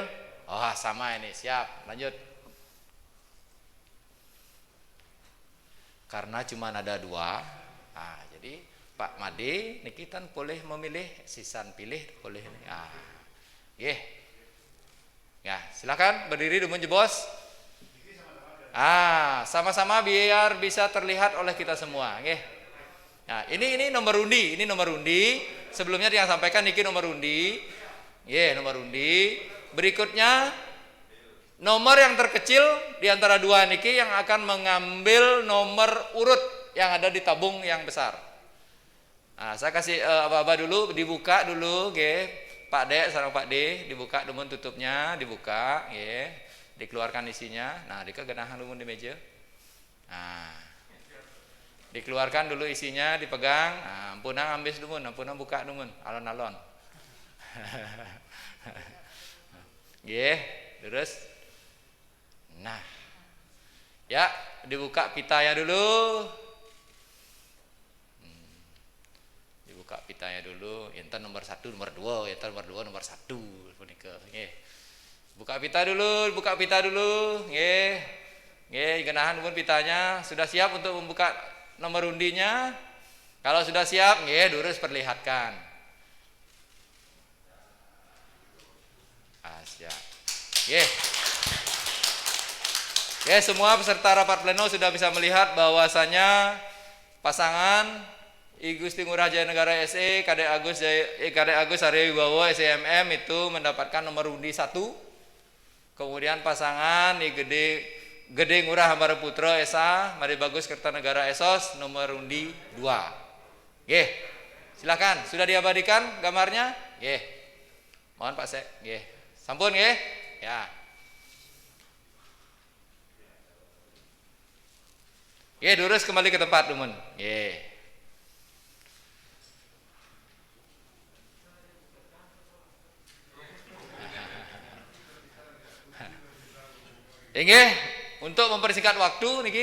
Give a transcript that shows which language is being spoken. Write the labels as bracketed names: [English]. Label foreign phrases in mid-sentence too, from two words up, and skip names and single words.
[Indonesian] Oh, sama ini, siap, lanjut. Karena cuma ada dua, jadi Pak Made, Nikitan boleh memilih, Sisan pilih, boleh. Ya, silakan berdiri dulu Bos. Sama-sama biar bisa terlihat oleh kita semua. Nah, ini nomor undi, Sebelumnya yang sampaikan niki nomor undi. Nomor undi. Berikutnya Nomor yang terkecil di antara dua niki yang akan mengambil nomor urut yang ada di tabung yang besar. Nah, saya kasih aba-aba dulu, dibuka dulu, Pak Dek sareng Pak D, dibuka dumun tutupnya, dibuka, dikeluarkan isinya. Nah, [Balinese] dika genahan dumun di meja. [Indonesian] Nah, dikeluarkan dulu isinya, dipegang. Nah, [Balinese] ampunang ambis dumun, ampunang buka dumun, alon-alon. [Indonesian] Terus. Nah, ya dibuka pitanya dulu. Dibuka pitanya dulu. Enten nomor 1, nomor 2, enten nomor 2, nomor 1. Buka pita dulu, buka pita dulu. [Balinese] Genahan pun pitanya. [Indonesian] Sudah siap untuk membuka nomor undinya? Kalau sudah siap, durus perlihatkan. Siap. Semua peserta rapat pleno sudah bisa melihat bahwasanya pasangan I Gusti Ngurah Jaya Negara SE Kadek Agus Arya Wibowo SEMM itu mendapatkan nomor undi 1. Kemudian pasangan I Gede Ngurah Hambara Putra SA Mari Bagus Kertanegara Esos nomor undi 2. Silakan, sudah diabadikan gambarnya? Mohon Pak Sek. Sampun ya. Durus kembali ke tempat dumun. Untuk mempersingkat waktu niki.